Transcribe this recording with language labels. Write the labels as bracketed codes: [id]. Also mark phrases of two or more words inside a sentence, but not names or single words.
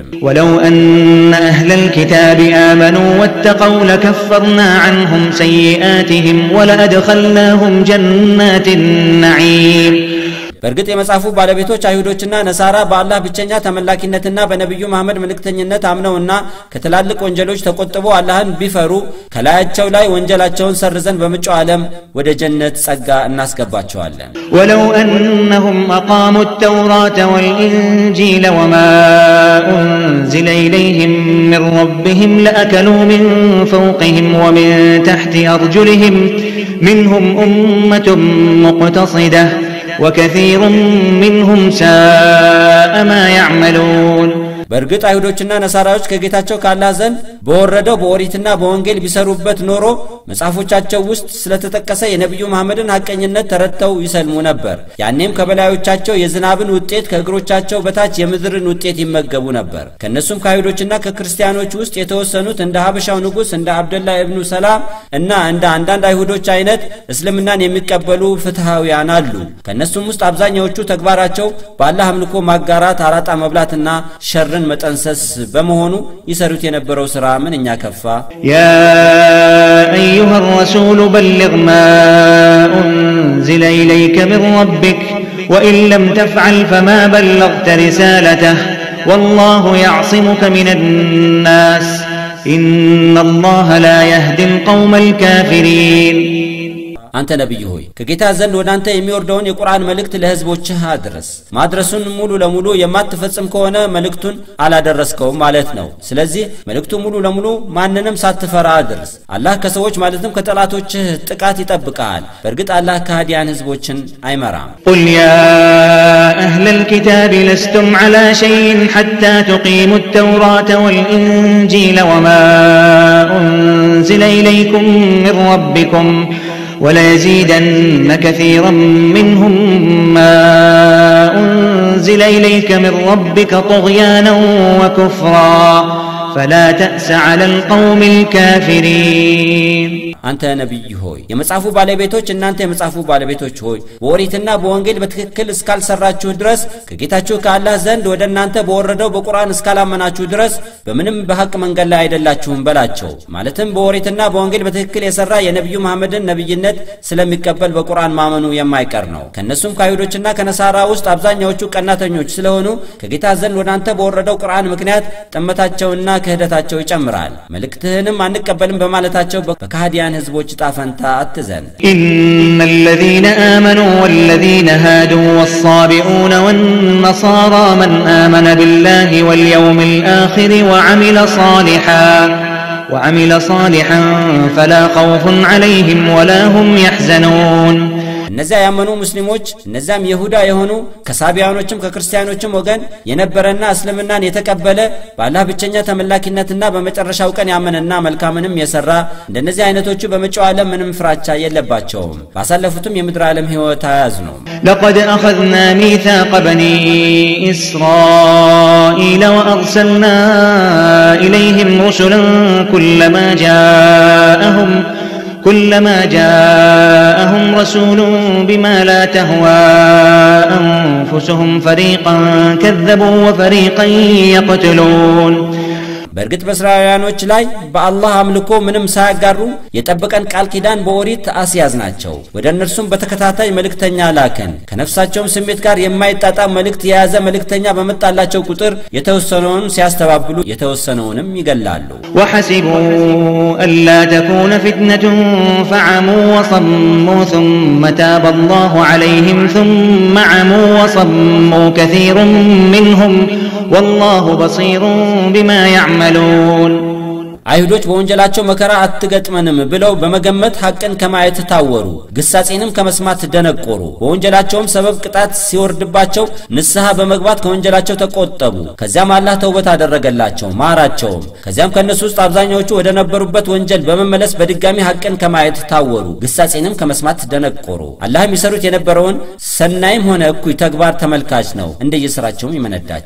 [ar] ولو أن أهل الكتاب آمنوا واتقوا لكفرنا عنهم سيئاتهم ولأدخلناهم جنات النعيم [am] በርግጥ የመጻፉ ባለቤቶች አይሁዶችና ነሳራ በአላህ ብቸኛ ተመላኪነትና በነብዩ መሐመድ መልእክተኝነት አምነውና ከተላልቅ ወንጀሎች ተቆጥበው አላህን ቢፈሩ ከላያቸው ላይ ወንጀላቸውን ሰርዘን በመጪው ዓለም ወደ ጀነት ጸጋ እናስገባቸዋለን [ar] ولو أنهم أقاموا التوراة والإنجيل وما أنزل إليهم من ربهم لأكلوا من فوقهم ومن تحت أرجلهم منهم أمة مقتصدة وكثير منهم ساء ما يعملون [am] በርግጥ አይሁዶችና ነሳራዎች ከጌታቸው ካላህ ዘንድ በወረደው በኦሪትና በወንጌል ቢሰሩበት ኖሮ መጻፎቻቸው ውስጥ ስለተጠቀሰ የነብዩ መሐመድን ሐቀኝነት ተረድተው ይሰልሙ ነበር ያኔም ከበላዮቻቸው የዝናብን ውጤት ከእግሮቻቸው በታች የምድርን ውጤት ይመገቡ ነበር ከነሱም ከአይሁዶችና ከክርስቲያኖች ውስጥ የተወሰኑት እንደ ሀበሻው ንጉስ እንደ አብደላህ ኢብኑ ሰላም እና እንደ አንዳንድ አይሁዶች አይነት እስልምናን የሚቀበሉ ፍትሃውያን አሉ ከነሱም ውስጥ አብዛኛዎቹ ተግባራቸው በአላህ አምልኮ ማጋራት አራጣ መብላትና ሸር መጠንሰስ በመሆኑ ይሰሩት የነበረው ሥራ ምንኛ ከፋ [ar] يا أيها الرسول بلغ ما أنزل إليك من ربك وإن لم تفعل فما بلغت رسالته والله يعصمك من الناس إن الله لا يهدي القوم الكافرين [am] አንተ ነብይ ሆይ ከጌታ ዘንድ ወደ አንተ የሚወርደውን የቁርአን መልእክት ለህዝቦችህ አድርስ ማድረሱን ሙሉ ለሙሉ የማትፈጽም ከሆነ መልእክቱን አላደረስከውም ማለት ነው ስለዚህ መልእክቱ ሙሉ ለሙሉ ማንንም ሳትፈራ አድርስ አላህ ከሰዎች ማለትም ከጠላቶችህ ጥቃት ይጠብቃል በርግጥ አላህ ከሃዲያን ህዝቦችን አይመራም [ar] قل يا أهل الكتاب لستم على شيء حتى تقيموا التوراة والإنجيل وما أنزل إليكم من ربكم وليزيدن كثيرا منهم ما أنزل إليك من ربك طغيانا وكفرا فلا تأس على القوم الكافرين [am] አንተ ነብይ ሆይ የመጻፉ ባለቤቶች እናንተ የመጻፉ ባለቤቶች ሆይ በኦሪትና በወንጌል በትክክል እስካልሰራችሁ ድረስ ከጌታችሁ ከአላህ ዘንድ ወደ እናንተ በወረደው በቁርአን እስካላመናችሁ ድረስ በምንም በሐቅ መንገድ ላይ አይደላችሁም በላቸው ማለትም በኦሪትና በወንጌል በትክክል የሰራ የነብዩ መሐመድን ነብይነት ስለሚቀበል በቁርአን ማመኑ የማይቀር ነው ከነሱም ከአይሁዶችና ከነሳራ ውስጥ አብዛኛዎቹ ቀናተኞች ስለሆኑ ከጌታ ዘንድ ወደ አንተ በወረደው ቁርአን ምክንያት ጥመታቸውና ክህደታቸው ይጨምራል መልእክትህንም አንቀበልም በማለታቸው በካህዲያን ህዝቦች ጣፈንታ አትዘን [ar] إن الذين آمنوا والذين هادوا والصابئون والنصارى من آمن بالله واليوم الآخر وعمل صالحا فلا خوف عليهم ولا هم يحزنون [am] እነዚያ ያመኑ ሙስሊሞች እነዛም ይሁዳ የሆኑ ከሳቢያኖችም ከክርስቲያኖችም ወገን የነበረና እስልምናን የተቀበለ በአላህ ብቸኛ ተመላኪነትና በመጨረሻው ቀን ያመነና መልካምንም የሰራ እንደነዚህ አይነቶቹ በመጪው ዓለም ምንም ፍራቻ የለባቸውም ባሳለፉትም የምድር ዓለም ህይወት አያዝኑ [ar] لقد أخذنا ميثاق بني إسرائيل وأرسلنا إليهم رسلا كلما جاءهم رسول بما لا تهوى أنفسهم فريقا كذبوا وفريقا يقتلون [am] በርግጥ በእስራኤላውያኖች ላይ በአላህ አምልኮ ምንም ሳያጋሩ የጠበቀን ቃል ኪዳን በኦሪት አስያዝናቸው ወደ እነርሱም በተከታታይ መልእክተኛ ላከን ከነፍሳቸውም ስሜት ጋር የማይጣጣም መልእክት የያዘ መልእክተኛ በመጣላቸው ቁጥር የተወሰነውን ሲያስተባብሉ የተወሰነውንም ይገላሉ [ar] وحسبوا ألا تكون فتنة فعموا وصموا ثم تاب الله عليهم ثم عموا وصموا كثير منهم والله بصير بما يعملون [am] አይሁዶች በወንጀላቸው መከራ አትገጥመንም ብለው በመገመት ሐቅን ከማየት ታወሩ ግሳጼንም ከመስማት ደነቆሩ በወንጀላቸውም ሰበብ ቅጣት ሲወርድባቸው ንስሐ በመግባት ከወንጀላቸው ተቆጠቡ ከዚያም አላህ ተውበት አደረገላቸው ማራቸው ከዚያም ከነሱ ውስጥ አብዛኛዎቹ ወደ ነበሩበት ወንጀል በመመለስ በድጋሚ ሐቅን ከማየት ታወሩ ግሳጼንም ከመስማት ደነቆሩ አላህም ይሰሩት የነበረውን ሰናይም ሆነ እኩይ ተግባር ተመልካች ነው እንደየሥራቸው ይመነዳቸው